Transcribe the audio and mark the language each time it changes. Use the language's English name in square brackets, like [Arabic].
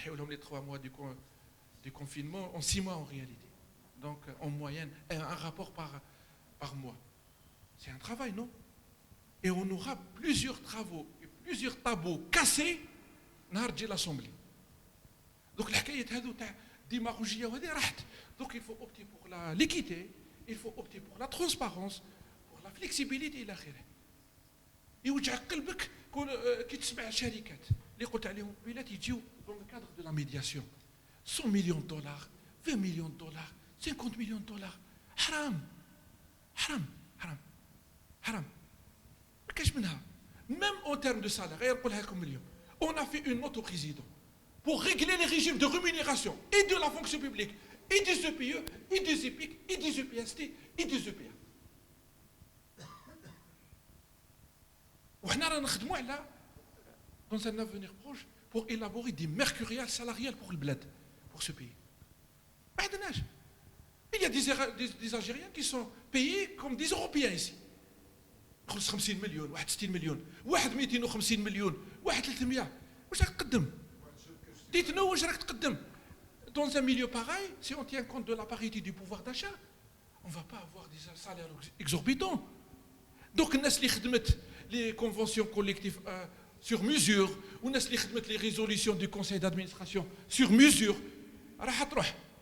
[French] Les 3 mois du confinement, en 6 mois en réalité. Donc en moyenne, un rapport par mois. C'est un travail, non? Et on aura plusieurs travaux, plusieurs tableaux cassés dans l'Assemblée. Donc [Arabic] الحكاية هذو تاع الديماغوجية وهذه راحت. [French] Donc il faut opter pour l'équité, il faut opter pour la transparence, pour la flexibilité [Arabic] إلى آخره. يوجع قلبك كي تسمع شركات اللي قلت عليهم قبيلات يجيو [French] dans le cadre de la médiation. 100 millions de dollars, 20 millions de dollars, 50 millions de dollars. [Arabic] حرام حرام حرام حرام. ما كاش منها. [French] Même en termes de salaire, [Arabic] غير نقولها لكم اليوم. [French] On a fait une note au président pour régler les régimes de rémunération et de la fonction publique, et des EPE, et des EPIC, et des EPST, et des EPA. [Arabic] وحنا رانا نخدموا على [French] dans un avenir proche pour élaborer des mercuriales salariales pour le bled, pour ce pays. [Arabic] ما عندناش. [French] Il y a des Algériens qui sont payés comme des Européens ici. [Arabic] 50 مليون، واحد 60 مليون، واحد 250 مليون، واحد 300. واش راك تقدم؟ [French] Dites-nous [Arabic] واش راك تقدم. [French] Dans un milieu pareil, si on tient compte de la parité du pouvoir d'achat, on ne va pas avoir des salaires exorbitants. Donc, [Arabic] الناس اللي خدمت [French] les conventions collectives sur mesure, ou الناس اللي خدمت les résolutions du conseil d'administration sur mesure, [Arabic] راح تروح.